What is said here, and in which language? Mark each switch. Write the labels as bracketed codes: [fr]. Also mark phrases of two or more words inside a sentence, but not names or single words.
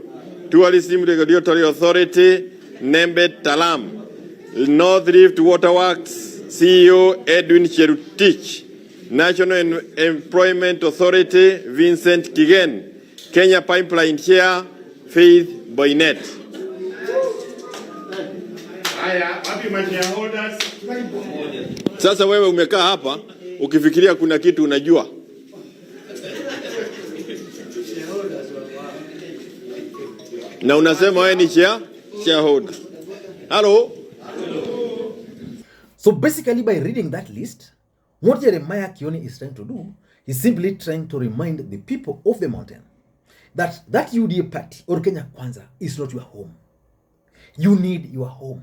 [en] Tourism Regulatory Authority, Nembe Talam. North Rift Waterworks, CEO Edwin Cherutich. National Employment Authority, Vincent Kigen. Kenya Pipeline Chair, Faith Boynet. [sw] Sasa wewe umekaa hapa ukifikiria kuna kitu unajua. Na unasema wewe ni shareholder. [en] Hello? So basically by reading that list, what Jeremiah Kioni is trying to do is simply trying to remind the people of the mountain that UDA party or Kenya Kwanza is not your home. You need your home.